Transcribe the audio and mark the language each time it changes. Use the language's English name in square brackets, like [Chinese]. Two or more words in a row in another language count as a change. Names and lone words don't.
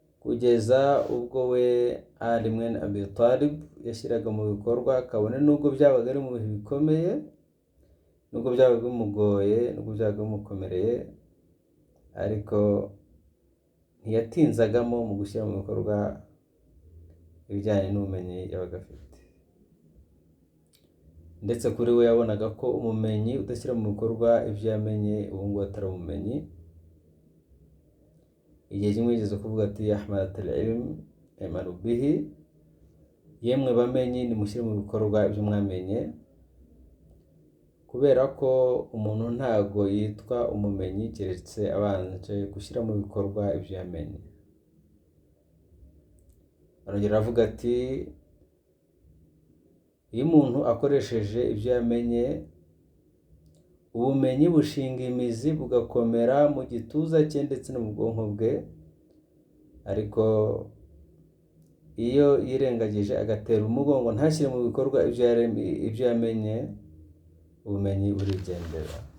[Kinyarwanda] kugeza ubwo we Ali mwene Abi Talib yashyiraga mu bikorwa, kabone nubwo byabaga ari mu bihe bikomeye, nubwo byabaga bimugoye, nubwo byabaga bimukomereye, ariko ntiyatinzagamo mu gushyira mu bikorwa ibijyanye n'ubumenyi yabaga afite. Ndetse kuri we yabonaga ko umumenyi udashyira mu bikorwa ibyo yamenye ubu ngubu atari umumenyi. Igihe kimwe yigeze kuvuga ati [Arabic] حملة العلم اعملوا به, [Kinyarwanda] yemwe bamenyi nimushyire mu bikorwa ibyo mwamenye, kubera ko umuntu ntago yitwa umumenyi keretse abanje gushyira mu bikorwa ibyo yamenye. Arongera avuga ati iyo umuntu akoresheje ibyo yamenye, ubumenyi bushinga imizi bugakomera mu gituza cye ndetse no mu bwonko bwe, ariko iyo yirengagije agatera umugongo ntashyire mu bikorwa ibyo yamenye, ubumenyi burigendera.